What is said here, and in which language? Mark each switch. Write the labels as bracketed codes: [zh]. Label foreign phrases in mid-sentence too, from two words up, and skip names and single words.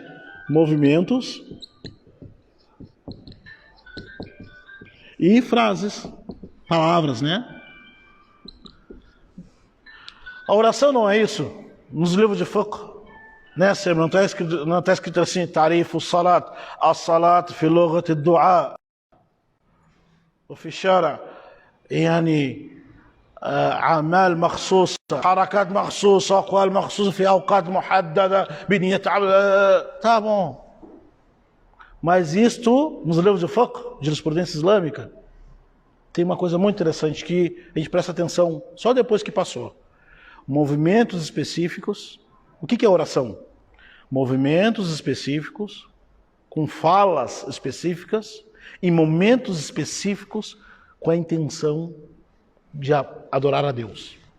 [pt] Movimentos e frases, palavras, né? A oração não é isso. Nos livros de fiqh, né, não está escrito assim, [ar] تعريف صلاة, الصلاة في لغة الدعاء. وفي الشارع يعني أعمال مخصوصة حركات مخصوصة أقوال مخصوصة في أوقات محددة بنية [pt] tá bom. Mas isto, nos livros de fiqh, de jurisprudência islâmica, tem uma coisa muito interessante que a gente presta atenção só depois que passou. Movimentos específicos. O que é oração? Movimentos específicos, com falas específicas, em momentos específicos, com a intenção de adorar a Deus.